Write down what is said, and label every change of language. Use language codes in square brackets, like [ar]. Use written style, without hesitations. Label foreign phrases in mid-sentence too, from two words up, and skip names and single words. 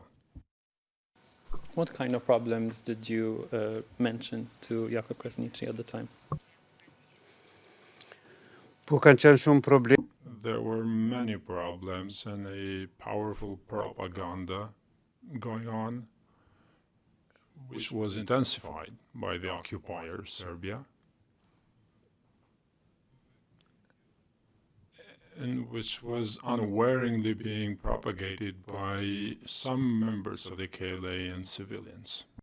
[en] What kind of problems did you mention to Jakub Krasniqi at the time? [sq] Po kanë qenë shumë probleme. [en] There were many problems and a powerful propaganda going on, which was intensified by the occupier, Serbia, and which was unawareingly being propagated by some members of the KLA and civilians.